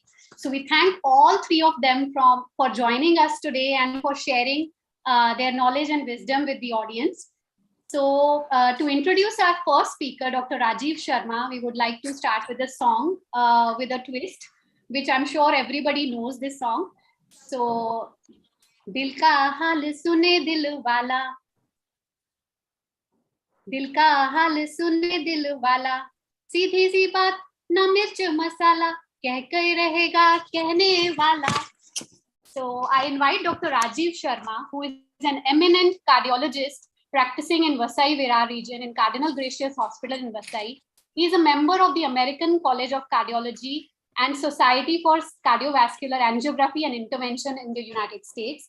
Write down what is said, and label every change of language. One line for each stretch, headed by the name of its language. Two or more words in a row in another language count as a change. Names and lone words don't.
English: So, we thank all three of them for joining us today and for sharing their knowledge and wisdom with the audience. So, to introduce our first speaker, Dr. Rajiv Sharma, we would like to start with a song with a twist, which I'm sure everybody knows this song. So,
Hindi: दिल का हाल सुने दिल वाला, दिल का हाल सुने दिल वाला, सीधी सी बात न मिर्च मसाला, कह कर रहेगा कहने वाला.
English: So I invite Dr. Rajiv Sharma, who is an eminent cardiologist practicing in Vasai Virar region in Cardinal Gracious Hospital in Vasai. He is a member of the American College of Cardiology and Society for Cardiovascular Angiography and Intervention in the United States.